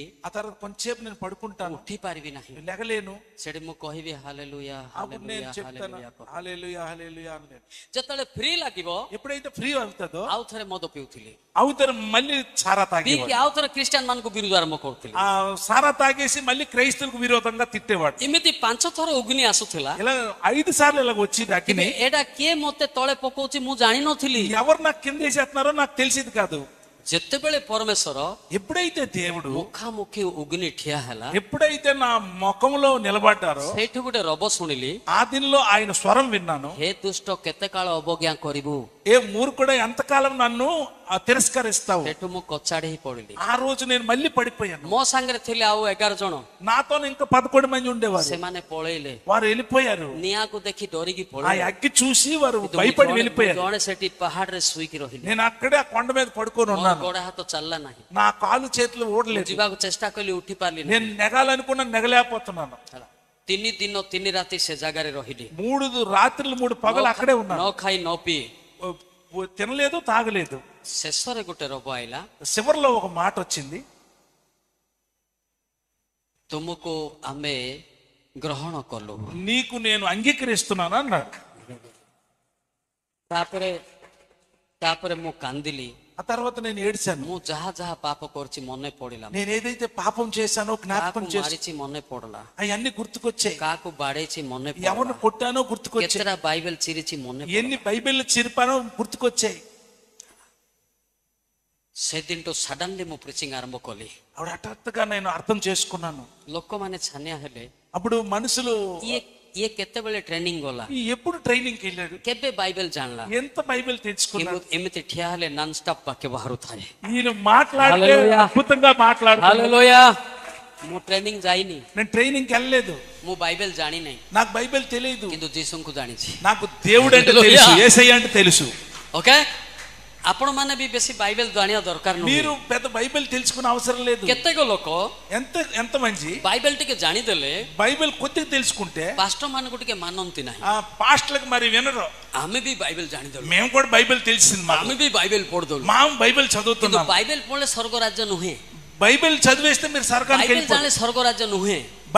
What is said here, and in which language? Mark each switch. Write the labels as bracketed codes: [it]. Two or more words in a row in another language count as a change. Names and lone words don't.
[te] ఆ తర్వాత కొంచెంసేపు నేను పడుకుంటాను, [or] ଉଠି ପାରିବି ନାହିଁ। [te] లెగలేను. [or] ସେଠି ମୁଁ କହିବି ହାଲେଲୁୟା [te] అప్పుడు నేను [or] ହାଲେଲୁୟା [te] చెప్తాను [or] ହାଲେଲୁୟା କହ। [te] హల్లెలూయా హల్లెలూయా అని. [or] ଯେତେବେଳେ ଫ୍ରି ଲାଗିବ [te] ఎప్పుడైతే ఫ్రీ అవుతుందో [or] ଆଉ ଥରେ ମଦ ପିଉଥିଲି, [te] అవుతారు మళ్ళీ సారా తాగేవాడు. [or] ପିଇକି ଆଉ ଥରେ ଖ୍ରୀଷ୍ଟିଆନ ମାନଙ୍କୁ ବିରୋଧ ଆରମ୍ଭ କରୁଥିଲି। [te] ఆ సారా తాగేసి మళ్ళీ క్రైస్తవులకు విరోధంగా తిట్టేవాడు. [or] ଏମିତି 5 ଥର ଅଗ୍ନି ଆସୁଥିଲା, [te] ఇలా 5 సార్లు ఇలా వచ్చింది అగ్ని. [or] ଏଇଟା କିଏ ମତେ ତଳେ ପକଉଛି ମୁଁ ଜାଣିନଥିଲି। [te] ఎవరు నాకు కింద వేసేస్తున్నారో నాకు తెలిసింది కాదు. [or] ଯେତେବେଳେ ପରମେଶ୍ୱର [te] ఎప్పుడైతే దేవుడు [or] ମୁଖାମୁଖି ଅଗ୍ନି ଠିଆ ହେଲା, [te] ఎప్పుడైతే నా ముఖంలో నిలబడ్డారో [or] ସେଇଠୁ ଗୋଟେ ରବ ଶୁଣିଲି, [te] ఆ దినలో ఆయన స్వరం విన్నాను. [or] ହେ ଦୁଷ୍ଟ କେତେ କାଳ ଅବଜ୍ଞା କରିବୁ। [te] ఏ మూర్ఖుడా ఎంతకాలం నన్ను తిరస్కరిస్తావు. [or] ସେଠୁ ମୁଁ କଚାଡ଼ି ହେଇ ପଡିଲି। [te] ఆ రోజు నేను మళ్ళీ పడిపోయాను. [or] ମୋ ସାଙ୍ଗରେ ଥିଲେ ଆଉ 11 ଜଣ, [te] నాతో ఇంకా 11 మంది ఉండేవారు. [or] ସେମାନେ ପଳେଇଲେ, [te] వారు వెళ్ళిపోయారు. [or] ନିଆଁକୁ ଦେଖି ଡରିକି [te] ఆ [or] ପଳେଇଲେ। [te] అగ్గి చూసి వారు [or] କିନ୍ତୁ [te] భయపడి [or] ମୁଁ [te] వెళ్ళిపోయారు. [or] ଜଣେ ସେଠି ପାହାଡରେ ଶୋଇକି ରହିଲି, [te] నేను అక్కడే ఆ కొండ మీద పడుకొని [or] ମୋର [te] ఉన్నాను. [or] ଗୋଡ ହାତ ଚାଲିଲା ନାହିଁ। [te] నా కాలు చేతులు [or] ମୁଁ [te] ఓడలేదు. [or] ଯିବାକୁ ଚେଷ୍ଟା କଲି, ଉଠି ପାରିଲିନି। [te] నేను నెగాలనుకున్నా నెగలేకపోతున్నాను. [or] 3 ଦିନ 3 ରାତି ସେ ଜାଗାରେ ରହିଲି, [te] 3 రాత్రులు 3 పగలు అక్కడే ఉన్నాను. [or] ନ ଖାଇ ନ ପିଇ। [te] తినలేదు తాగలేదు. [or] ଶେଷରେ ଗୋଟେ ରୋଗ ଆଇଲା, [te] చివరిలో ఒక మాట వచ్చింది, [or] ତୁମକୁ ଆମେ ଗ୍ରହଣ କଲୁ। [te] నీకు నేను అంగీకరిస్తున్నాను అన్నాడు. [or] ତାପରେ ମୁଁ କାନ୍ଦିଲି। [te] ఆ తర్వాత నేను ఏడ్చాను. [or] ମୁଁ ଯାହା ଯାହା పాప କରିଛି ମନେ ପଡିଲା, [te] నేను ఏదైతే పాపం చేశానో జ్ఞాపకం [or] କାହାକୁ [te] చేసి [or] ମାରିଛି ମନେ ପଡିଲା, [te] అవన్నీ గుర్తుకొచ్చాయి. [or] କାହାକୁ ବାଡେଇଛି ମନେ [te] ఎవరిని [or] ପଡିଲା, [te] కొట్టానో గుర్తుకొచ్చాయి. [or] କେତେଟା ବାଇବେଲ ଚିରିଛି ମନେ ପଡିଲା। [te] ఎన్ని బైబిల్ చిరిపానో గుర్తుకొచ్చాయి. [or] ସେଦିନଠୁ ସଡନଲି ମୁଁ ପ୍ରିଚିଂ ଆରମ୍ଭ କଲି। [te] అప్పుడు హఠాత్తుగా నేను అర్థం చేసుకున్నాను. [or] ଲୋକମାନେ ଛାନିଆ ହେଲେ, [te] అప్పుడు మనుషులు [or] ଇଏ କେତେବେଳେ ଟ୍ରେନିଂ ଗଲା, [te] ఎప్పుడు ట్రైనింగ్కి వెళ్ళాడు, [or] କେବେ ବାଇବେଲ ଜାଣିଲା, [te] ఎంత బైబిల్ తెచ్చుకున్నాడు. [or] ଏମିତି ଠିଆ ହେଲେ [en] non stop [or] ବାକ୍ୟ ବାହାରୁଥାଏ। [te] ఈయన మాట్లాడితే హల్లెలూయా. అద్భుతంగా మాట్లాడుతున్నాడు. [or] ହାଲେଲୁୟା। ମୁଁ ଟ୍ରେନିଂ ଯାଇନି, [te] నేను ట్రైనింగ్కి వెళ్ళలేదు, [or] ମୁଁ ବାଇବେଲ ଜାଣିନାହିଁ, [te] నాకు బైబిల్ తెలియదు, [or] କିନ୍ତୁ ଯୀଶୁଙ୍କୁ ଜାଣିଛି। [te] నాకు దేవుడు అంటే హల్లెలూయా. తెలుసు, యేసయ్య అంటే తెలుసు. ఓకే, [or] ଆପଣ ମାନେ ବି ବେଶୀ ବାଇବେଲ ଜାଣିବା ଦରକାର [te] మీరు [or] ନୁହେଁ। [te] పెద్ద బైబిల్ తెలుసుకునే అవసరం లేదు. [or] କେତେକ ଲୋକ [te] ఎంత మంచి [or] ବାଇବେଲ ଟିକେ ଜାଣିଦେଲେ [te] బైబిల్ కొద్దిగా తెలుసుకుంటే [or] ପାଷ୍ଟର ମାନଙ୍କୁ ଟିକେ ମାନନ୍ତି ନାହିଁ। [te] ఆ పాస్టర్లకు మరి వినరు. [or] ଆମେ ବି ବାଇବେଲ ଜାଣିଦେଲୁ, [te] మేము కూడా బైబిల్ తెలిసింది, [or] ଆମେ ବି ବାଇବେଲ పଢିଦେଲୁ, [te] మా బైబిల్ [or] କିନ୍ତୁ [te] చదువుతున్నాం. [or] ବାଇବେଲ ପଢିଲେ ସ୍ୱର୍ଗ ରାଜ୍ୟ ନୁହେଁ। [te] బైబిల్ చదివేస్తే మీరు సర్గానికి [or] ବାଇବେଲ [te] వెళ్ళిపోతారు. [or] ଜାଣିଲେ ସ୍ୱର୍ଗ ରାଜ୍ୟ ନୁହେଁ।